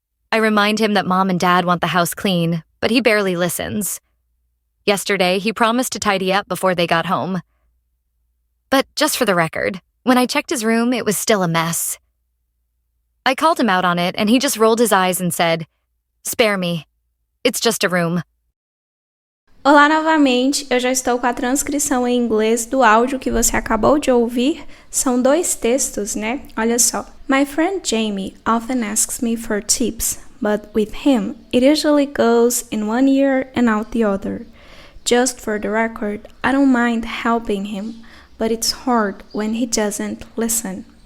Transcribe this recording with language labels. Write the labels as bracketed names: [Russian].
[English] I remind him that Mom and Dad want the house clean, but he barely listens. Yesterday, he promised to tidy up before they got home. But just for the record, when I checked his room, it was still a mess. I called him out on it, and he just rolled his eyes and said, "Spare me. It's just a room." [Portuguese] Olá novamente, eu já estou com a transcrição em inglês do áudio que você acabou de ouvir. São 2 textos, né? Olha só. [English] My friend Jamie often asks me for tips, but with him, it usually goes in one ear and out the other. Just for the record, I don't mind helping him, but it's hard when he doesn't listen.